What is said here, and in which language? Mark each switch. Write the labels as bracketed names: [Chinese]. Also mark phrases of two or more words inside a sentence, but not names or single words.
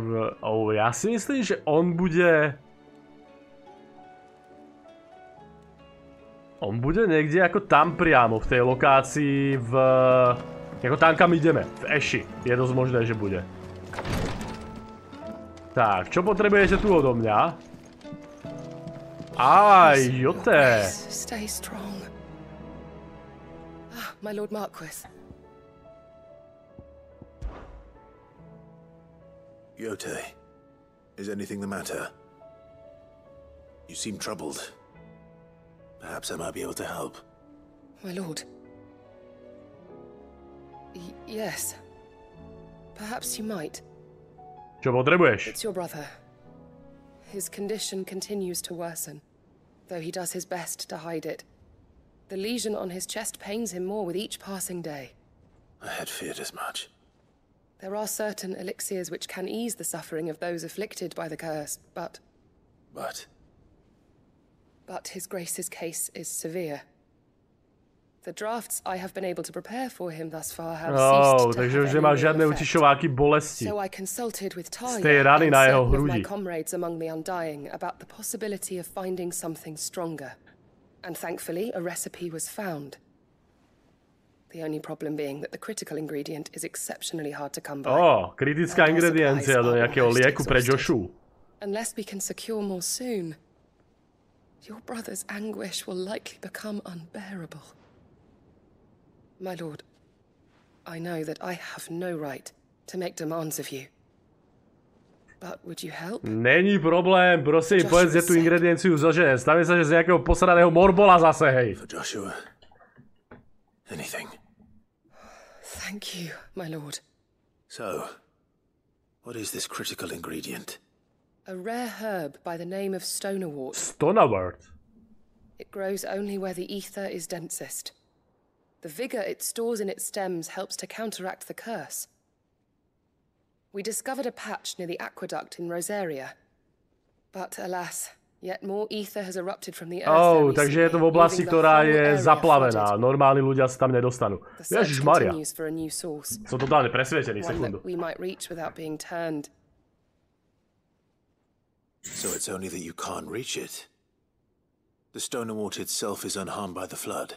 [Slovak] Oh, ja si myslím, že on bude... On bude niekde ako tam priamo, v tej lokácii v... Ako tam, kam ideme, v Ashi. Je dosť možné, že bude. Tak, čo potrebujete tu odo mňa? Aj, joté. [English] Stay strong. My Lord Marquis. Yote, is anything the matter? You seem troubled. Perhaps I might be able to help. My lord. Yes. Perhaps you might. [Slovak] Čo potrebuješ? [English] It's your brother. His condition continues to worsen, though he does his best to hide it. The lesion on his chest pains him more with each passing day. I had feared as much. There are certain elixirs which can ease the suffering of those afflicted by the curse, but... But His Grace's case is severe. The drafts I have been able to prepare for him thus far have ceased to [Slovak] takže [English] have [Slovak] už [English] any [Slovak] nemá [English] real [Slovak] žiadne [English] effect. [Slovak] utišováky bolesti. [English] So I consulted with [Slovak] Z tej rany [English] Talia [Slovak] na [English] and [Slovak] jeho [English] certain of my [Slovak] hrudi. [English] comrades among the Undying about the possibility of finding something stronger. And thankfully, a recipe was found. The only problem being that the critical ingredient is exceptionally hard to come by. [Slovak] Kritická ingrediencia do nejakého lieku pre Joshu. [English] Unless we can secure more soon, your brother's anguish will likely become unbearable. My lord, I know that I have no right to make demands of you. But would you help? [Slovak] Není problém, prosím, povedz, že tú ingredienciu zožene. Stavím sa, že z nejakého posraného morbola zase, hej. [English] For Joshua, anything. Thank you, my lord. So, what is this critical ingredient? A rare herb by the name of stonerwort. Stonerwort? It grows only where the ether is densest. The vigor it stores in its stems helps to counteract the curse. We discovered a patch near the aqueduct in Rosaria. But alas, yet more ether has erupted from the earth. [Slovak] Takže je to v oblasti, ktorá je zaplavená. Normálni ľudia sa tam nedostanú. Ježišmaria. Som totálne presvietený, sekundu. [English] We might reach without being turned. So it's only that you can't reach it. The stonerwort itself is unharmed by the flood.